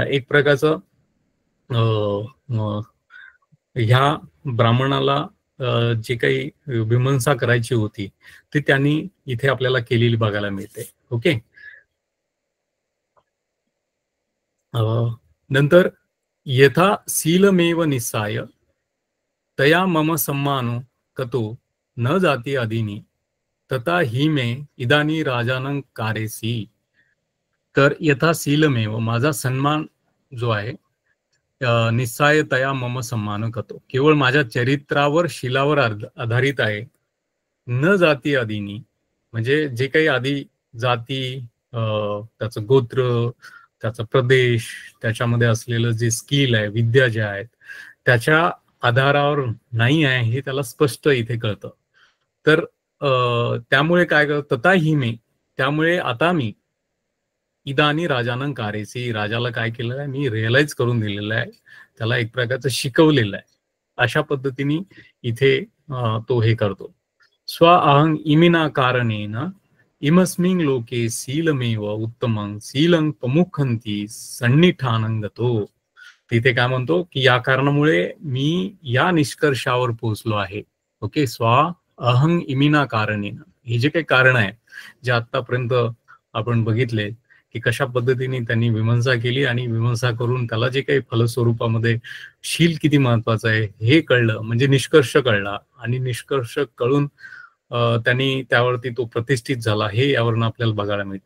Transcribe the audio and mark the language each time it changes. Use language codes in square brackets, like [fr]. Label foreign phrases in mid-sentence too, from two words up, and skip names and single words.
[mr] एक प्रकारचं ह्या ब्राह्मणाला जे काही विमर्शा करायची होती ती त्यांनी इथे आपल्याला केलेली बघायला मिळते. [pi] ओके, नंतर यथा शीलमेव निस्साय तया मम सम्मानो कतो न जाती अदिनी तथा हि मे इदानी राजानं कारेसी. तर यथा शीलमेव, [mr] माझा सन्मान जो आहे, [pi] निस्सायतया मम सम्मान [mr] करतो, केवळ माझ्या चरित्रावर शिलावर आधारित आहे. [pi] न जाती आदीनी, [mr] म्हणजे जे काही आधी जाती, त्याचं गोत्र, त्याचा प्रदेश, त्याच्यामध्ये असलेलं जे स्किल आहे, विद्या ज्या आहेत, त्याच्या आधारावर नाही आहे हे त्याला स्पष्ट इथे कळतं. तर त्यामुळे काय करत तथाही मी, त्यामुळे आता मी [pi] इदानी राजानं कारेसी, [mr] राजाला काय केलेलं आहे, मी रिअलाइज करून दिलेलं आहे, त्याला एक प्रकारचं शिकवलेलं आहे. अशा पद्धतीने इथे तो हे करतो. [pi] स्व अहं इमिना कारणेन इमस्मिन् लोके शीलमेव उत्तमं शीलं प्रमुखंती सन्निठानं गतो. [mr] तिथे काय म्हणतो की या कारणामुळे मी या निष्कर्षावर पोहोचलो आहे. ओके, [pi] स्व अहं इमिना कारणेन, [mr] हे जे काही कारण आहे जे आतापर्यंत आपण बघितले की कशा पद्धतीने त्यांनी विमर्शा केली आणि विमर्शा करून त्याला जे काही फलस्वरूपामध्ये शील किती महत्वाचं आहे हे कळलं, म्हणजे निष्कर्ष कळला. आणि निष्कर्ष कळून त्यांनी त्यावरती तो प्रतिष्ठित झाला, हे यावरून आपल्याला बघायला मिळतात.